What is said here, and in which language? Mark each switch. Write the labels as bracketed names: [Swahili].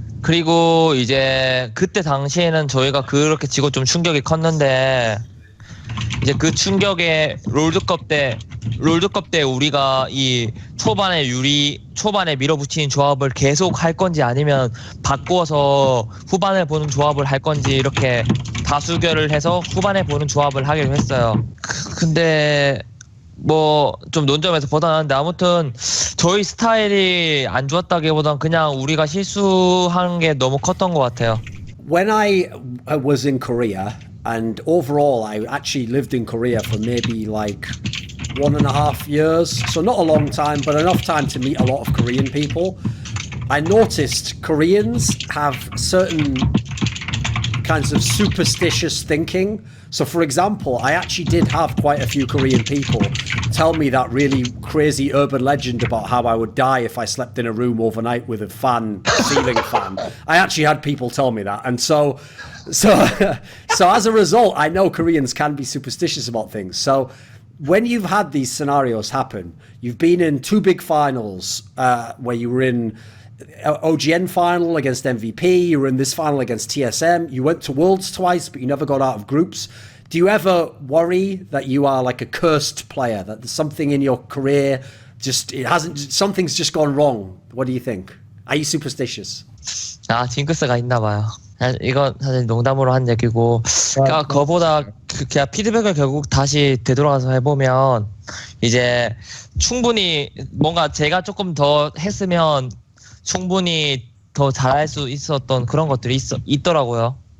[Korean] 그리고 이제 그때 당시에는 저희가 그렇게 지고 좀 충격이 컸는데, 이제 그 충격에 롤드컵 때 우리가 이 초반에 밀어붙이는 조합을 계속 할 건지 아니면 바꾸어서 후반에 보는 조합을 할 건지 이렇게 다수결을 해서 후반에 보는 조합을 하기로 했어요. 근데 좀 논점에서 벗어나는데, 아무튼 저희 스타일이 안 좋았다기보단 그냥 우리가 실수한 게 너무 컸던 것 같아요. [English] When I was in Korea, and overall I actually lived in Korea for maybe like 1.5 years, so not a long time, but enough time to meet a lot of Korean people. I noticed Koreans have certain kinds of superstitious thinking. So for example, I actually did have quite a few Korean people tell me that really crazy urban legend about how I would die if I slept in a room overnight with a ceiling fan. I actually had people tell me that. And so as a result, I know Koreans can be superstitious about things. So when you've had these scenarios happen, you've been in 2 big finals where you were in OGN final against MVP, you were in this final against TSM, you went to Worlds twice, but you never got out of groups. Do you ever worry that you are like a cursed player, that there's something in your career just it hasn't. Something's just gone wrong. What do you think? Are you superstitious? [Korean] 아, 징크스가 있나 봐요. 이건 사실 농담으로 한 얘기고, 그러니까 그거보다 그냥 피드백을 결국 다시 되돌아가서 해보면, 이제 충분히 뭔가 제가 조금 더 했으면 충분히 더 잘할 수 있었던 그런 것들이 있더라고요.